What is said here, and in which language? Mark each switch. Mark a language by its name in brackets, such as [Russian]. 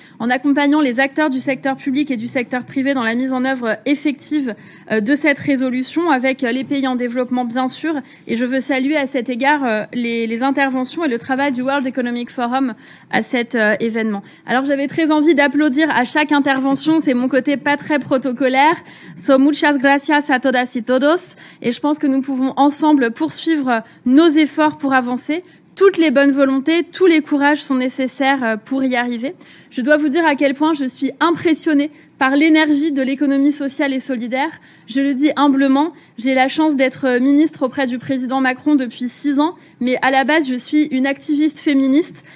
[French] En accompagnant les acteurs du secteur public et du secteur privé dans la mise en œuvre effective de cette résolution, avec les pays en développement, bien sûr. Et je veux saluer à cet égard les interventions et le travail du World Economic Forum à cet événement. Alors, j'avais très envie d'applaudir à chaque intervention. C'est mon côté pas très protocolaire. [Spanish] So, muchas gracias a todas y todos. [French] Et je pense que nous pouvons ensemble poursuivre nos efforts pour avancer. Toutes les bonnes volontés, tous les courages sont nécessaires pour y arriver. Je dois vous dire à quel point je suis impressionnée par l'énergie de l'économie sociale et solidaire. Je le dis humblement, j'ai la chance d'être ministre auprès du président Macron depuis 6 ans, mais à la base, je suis une activiste féministe.